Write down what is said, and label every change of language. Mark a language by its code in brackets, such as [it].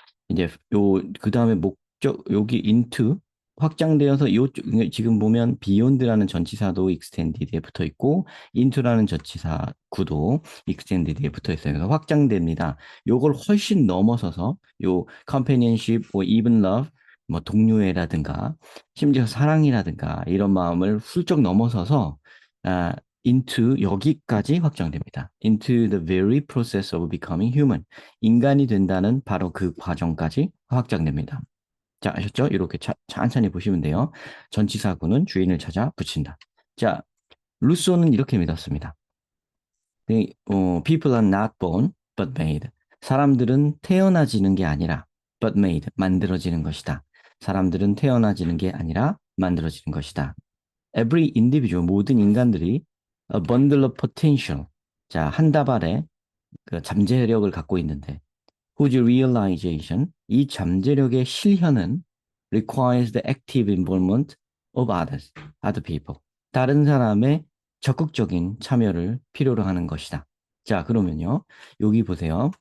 [ko] 이제 그 다음에 목적 여기 into 확장되어서 요쪽 지금 보면 beyond라는 전치사도 extended에 붙어 있고 into라는 전치사 구도 extended에 붙어 있어요. 그래서 확장됩니다. 요걸 훨씬 넘어서서 요 [en] companionship, or even love, [ko] 뭐 동료애라든가 심지어 사랑이라든가 이런 마음을 훌쩍 넘어서서 아, into 여기까지 확장됩니다. [en] into the very process of becoming human. [ko] 인간이 된다는 바로 그 과정까지 확장됩니다. 자, 아셨죠? 이렇게 천천히 보시면 돼요. 전치사구는 주인을 찾아 붙인다. 자, 루소는 이렇게 믿었습니다. [en] People are not born, but made. [ko] 사람들은 태어나지는 게 아니라, [en] but made, [ko] 만들어지는 것이다. 사람들은 태어나지는 게 아니라 만들어지는 것이다. [en] Every individual, [ko] 모든 인간들이 [en] a bundle of potential. [ko] 자, 한 다발의 그 잠재력을 갖고 있는데, [en] whose realization, [ko] 이 잠재력의 실현은 [en] requires the active involvement of others, other people. [ko] 다른 사람의 적극적인 참여를 필요로 하는 것이다. 자, 그러면요. 여기 보세요.